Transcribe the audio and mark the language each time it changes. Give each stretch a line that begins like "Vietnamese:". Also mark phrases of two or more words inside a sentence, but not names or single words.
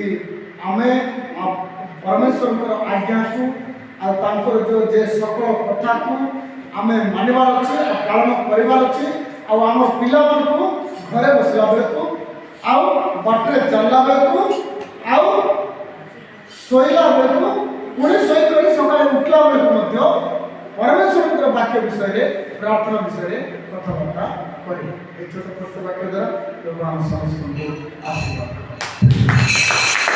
Odia: ଆମେ ପରମେଶ୍ୱରଙ୍କର ଆଜ୍ଞାକୁ ଆଉ ତାଙ୍କର ଯେଉଁ ଯେ ସକଳ କଥାକୁ ଆମେ ମାନିବାର ଅଛି ପାଳନ କରିବାର ଅଛି ଆଉ ଆମ ପିଲାମାନଙ୍କୁ ଘରେ ବସିଲା ବେଳକୁ ଆଉ ବାଟରେ ଚାଲିଲା ବେଳକୁ ଆଉ ଶୋଇଲା ବେଳକୁ ପୁଣି ଶୋଇକରି ସକାଳେ ଉଠିଲା ବେଳକୁ ମଧ୍ୟ ପରମେଶ୍ୱରଙ୍କର ବାକ୍ୟ ବିଷୟରେ ପ୍ରାର୍ଥନା ବିଷୟରେ କଥାବାର୍ତ୍ତା କରିବେ। ଏଇ ଛୋଟ ଛୋଟ ବାକ୍ୟ ଦ୍ୱାରା ପ୍ରଭୁ ଆମର ସମସ୍ତ ଆଶୀର୍ବାଦ